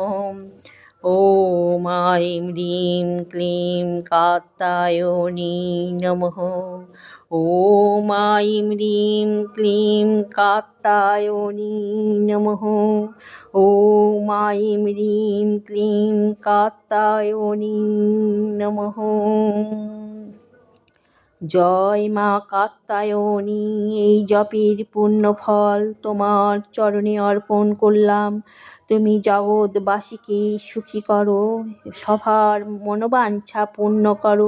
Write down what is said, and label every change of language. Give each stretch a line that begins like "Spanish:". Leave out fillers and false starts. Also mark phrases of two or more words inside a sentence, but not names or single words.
Sanskrit: ॐ ऐं ह्रीं क्लीं कात्यायनी नमः। ॐ ऐं ह्रीं क्लीं कात्यायनी नमः। ॐ ऐं ह्रीं क्लीं कात्यायनी नमः।
Bangla: জয় মা কাত্যায়নী। এই জপের পূর্ণ ফল তোমার চরণে অর্পণ করলাম। তুমি জগৎবাসীকে সুখী করো, সবার মনোবাঞ্ছা পূর্ণ করো।